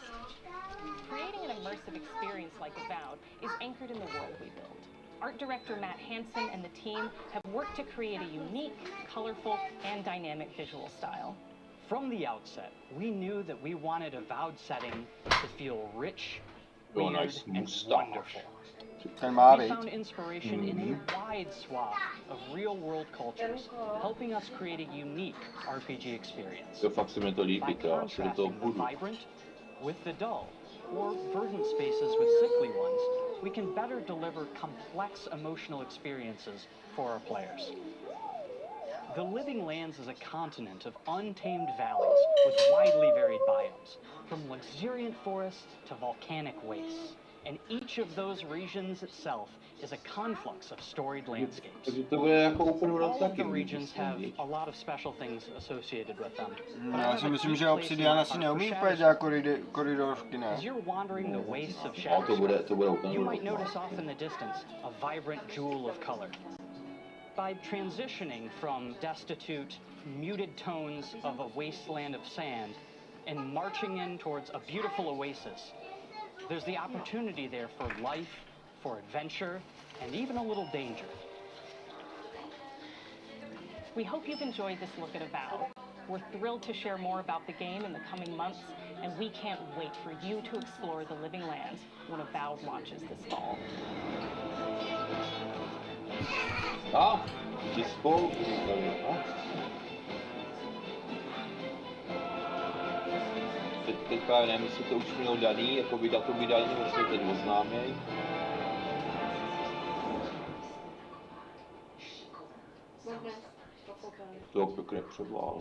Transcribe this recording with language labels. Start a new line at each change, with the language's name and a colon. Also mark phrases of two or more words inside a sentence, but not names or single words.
English: Creating an immersive experience like Avowed is anchored in the world we build. Art director Matt Hansen and the team have worked to create a unique, colorful, and dynamic visual style. From the outset, we knew that we wanted a Avowed setting to feel rich, Oh, weird, nice and mustache. wonderful.
Czech: Ten má,
English: We
Czech: viď?
English: found inspiration in a wide swath of real-world cultures, helping us create a unique RPG experience.
Czech: To fakt se mi to
English: By
Czech: líbí, to asi do toho
English: contrasting the
Czech: budu.
English: vibrant with the dull, or verdant spaces with sickly ones, we can better deliver complex emotional experiences for our players. The Living Lands is a continent of untamed valleys with widely varied biomes, from luxuriant forests to volcanic wastes. And each of those regions itself is a conflux of storied landscapes.
Czech: Takže to bude jako
English: open world All of
Czech: taky.
English: the regions have a lot of special things associated with them.
Czech: Já si myslím, že Obsidian asi neumí úplně dělat koridorovky, ne?
English: As you're wandering the wastes of
Czech: No,
English: Shadow
Czech: to bude open
English: you world. might notice off in the distance a vibrant jewel of color. By transitioning from destitute, muted tones of a wasteland of sand and marching in towards a beautiful oasis, there's the opportunity there for life, for adventure, and even a little danger. We hope you've enjoyed this look at Avowed. We're thrilled to share more about the game in the coming months, and we can't wait for you to explore the Living Lands when Avowed launches this fall.
Czech: Dispo. Teďka nevím, jestli to už mělo daný, jako by datum vydání, nebo se teď oznáměj. To pěkně předvál.